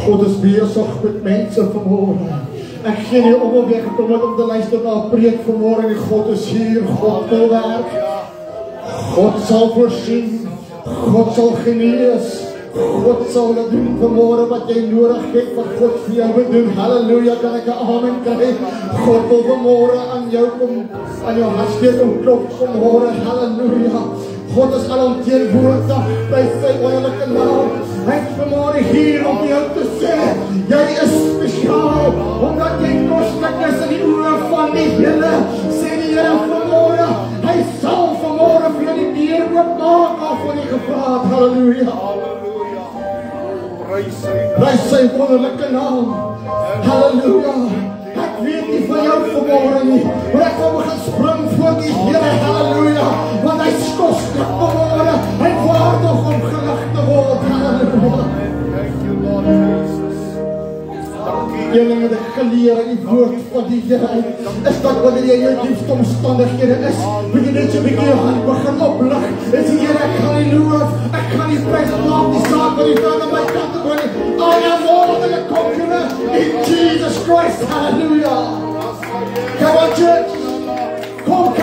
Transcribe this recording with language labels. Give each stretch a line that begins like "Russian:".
Afrikaans: God is bezig met mense vanmorgen. Ek gee nie om weggekom het om te luister na 'n preek vanmorgen nie. God is hier, God wil werk. God sal voorsien, God sal genees, God sal dit doen vanmorgen wat jy nodig het, wat God vir jou wil doen. Halleluja, kan ek 'n amen kry? God wil vanmorgen aan jou kom, aan jou hartsteek kom klop vanmorgen. Halleluja. God is alomteenwoordig by sy wonderlike naam. Hy is vanmorgen hier om jou te sê, jy is spesiaal, omdat jy koslik is in die oë van die Here. Sê die Here vanmorgen, hy sal vanmorgen vir jou die deur oopmaak af van die gevaar. Halleluja. Halleluja. Prys sy naam. Prys sy wonderlike naam. Halleluja. Ek weet nie van jou vanmorgen nie, maar ek wil begin spring voor die Here. Halleluja. Want hy is koslik vanmorgen. Hy is waardig om gelig te word. Halleluja.
English: Thank you, Lord Jesus.
Afrikaans: Dankie. Julle het geleer in die woord van die Here is dat wanneer jy in jou diepste omstandighede is, moet jy net so 'n bietjie jou hand begin oplig. En sê Here, ek gaan nie loof, ek gaan nie prys maak die saak wat die Vader my kant te bring.
English: I am more than a conqueror in Jesus Christ. Hallelujah. Come on, church.
Afrikaans: Kom